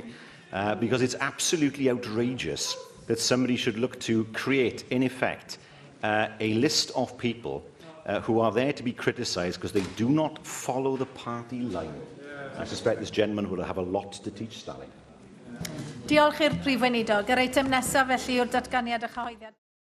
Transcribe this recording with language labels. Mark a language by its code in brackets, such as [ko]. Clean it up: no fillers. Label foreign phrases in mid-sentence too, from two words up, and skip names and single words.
[en] Because it's absolutely outrageous that somebody should look to create, in effect, a list of people who are there to be criticised because they do not follow the party line. I suspect this gentleman will have a lot to teach Stalin. [cy] Diolch i'r Prif Weinidog. Yr eitem nesaf felly yw'r datganiad a chyhoeddiad.